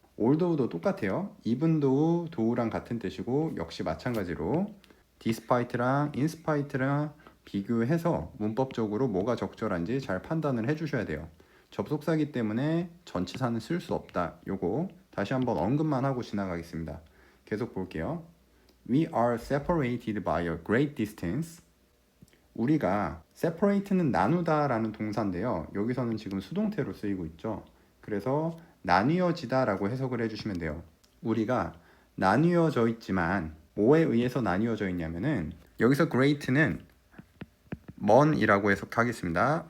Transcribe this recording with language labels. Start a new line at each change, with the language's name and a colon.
Korean: although도 똑같아요. even though, though랑 같은 뜻이고, 역시 마찬가지로 despite랑 inspite랑 비교해서 문법적으로 뭐가 적절한지 잘 판단을 해주셔야 돼요. 접속사기 때문에 전치사는 쓸 수 없다. 요거 다시 한번 언급만 하고 지나가겠습니다. 계속 볼게요.
English: We are separated by a great distance.
Korean: 우리가 separate는 나누다 라는 동사인데요. 여기서는 지금 수동태로 쓰이고 있죠. 그래서 나뉘어지다 라고 해석을 해주시면 돼요. 우리가 나뉘어져 있지만 뭐에 의해서 나뉘어져 있냐면은, 여기서 great는 먼이라고 해석하겠습니다.